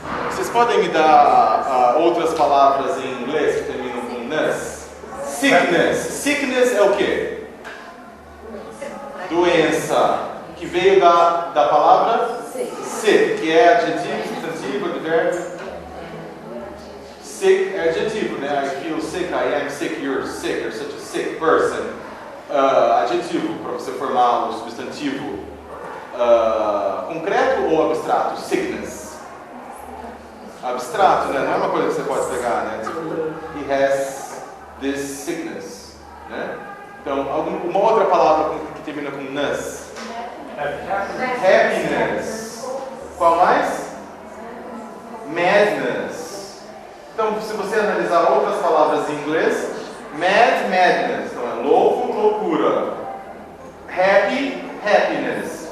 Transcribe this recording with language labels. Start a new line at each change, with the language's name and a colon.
Portuguese: Vocês podem me dar outras palavras em inglês que terminam com ness? Sickness. Sickness é o quê? Doença. Que veio da palavra sick, que é adjetivo, substantivo, advérbio. Sick é adjetivo, né?
English: I feel sick, I am sick, you're sick, you're such a sick person.
Portuguese: Adjetivo, para você formar o substantivo concreto ou abstrato? Sickness. Abstrato, né? Não é uma coisa que você pode pegar, né? Tipo,
English: he has this sickness,
Portuguese: né? Então, uma outra palavra que termina com ness. Happiness. Qual mais? Madness. Então, se você analisar outras palavras em inglês, madness. Então, é louco, loucura. Happy, happiness.